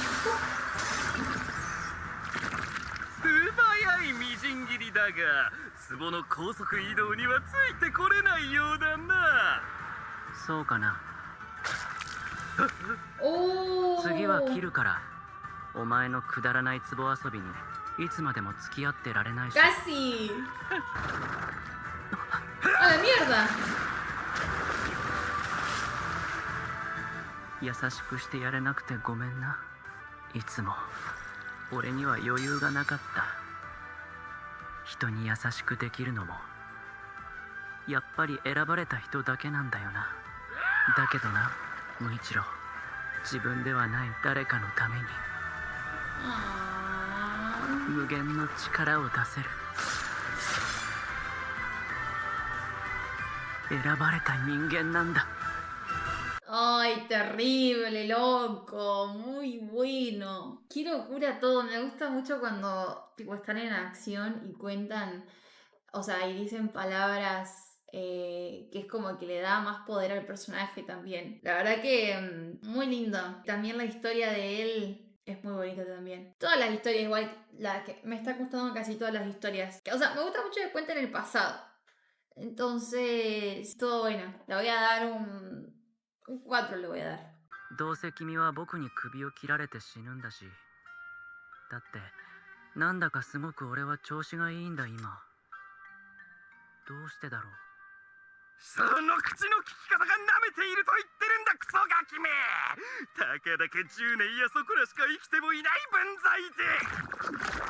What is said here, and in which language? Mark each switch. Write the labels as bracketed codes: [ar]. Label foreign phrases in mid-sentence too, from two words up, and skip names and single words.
[ja] 素早いみじん切りだが、壺の高速移動にはついてこれないようだな。そうかな。 [es] ¡Oh! [ja] 次は切るから。お前のくだらない壺遊びにいつまでも付き合ってられないし。 [es] ¡Casi! ¡A la mierda! [ja] 優しくしてやれなくてごめんな。いつも俺には余裕がなかった。人に優しくできるのもやっぱり選ばれた人だけなんだよな。だけどな、無一郎、自分ではない誰かのために Ah. 無限の力を出せる。選ばれた人間なんだ。 [es] ¡Ay, terrible, loco! Muy bueno. Qué locura todo. Me gusta mucho cuando tipo están en acción y cuentan, o sea, y dicen palabras que es como que le da más poder al personaje también. La verdad que muy lindo. También la historia de él es muy bonita también. Todas las historias igual, la que me está gustando casi todas las historias. O sea, me gusta mucho que cuenten el pasado. Entonces, todo bueno. Le voy a dar un 4 le voy a dar. [ja] どうせ君は僕に首を切られて死ぬんだし。だってなんだかすごく俺は調子がいいんだ今。どうしてだろう。その口の利き方が舐めていると言ってるんだクソガキめ。たかだけ10年やそこらしか生きてもいない分際で。